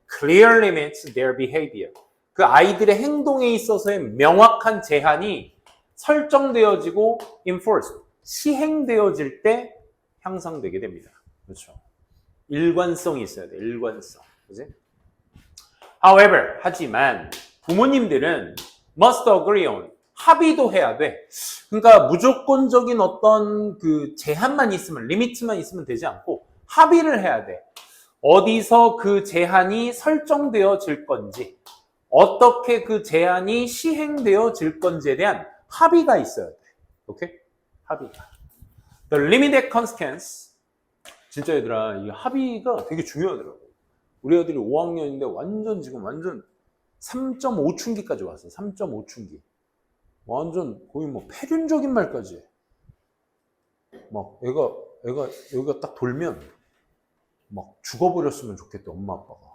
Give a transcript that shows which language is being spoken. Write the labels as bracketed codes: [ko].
[en] Clear limits their behavior. [ko] 그 아이들의 행동에 있어서의 명확한 제한이 설정되어지고 enforced, 시행되어질 때 향상되게 됩니다. 그렇죠? 일관성이 있어야 돼. 일관성. 그지? [en] However, [ko] 하지만 부모님들은 [en] must agree on, [ko] 합의도 해야 돼. 그러니까 무조건적인 어떤 그 제한만 있으면, 리미트만 있으면 되지 않고 합의를 해야 돼. 어디서 그 제한이 설정되어질 건지, 어떻게 그 제한이 시행되어질 건지에 대한 합의가 있어야 돼. 오케이? 합의가. [en] The limited consequence. [ko] 진짜 얘들아, 이 합의가 되게 중요하더라고. 우리 애들이 5학년인데 지금 완전 3.5춘기까지 왔어. 3.5춘기. 완전 거의 뭐 폐륜적인 말까지 해. 막 애가 여기가 딱 돌면 막 죽어버렸으면 좋겠다, 엄마 아빠가.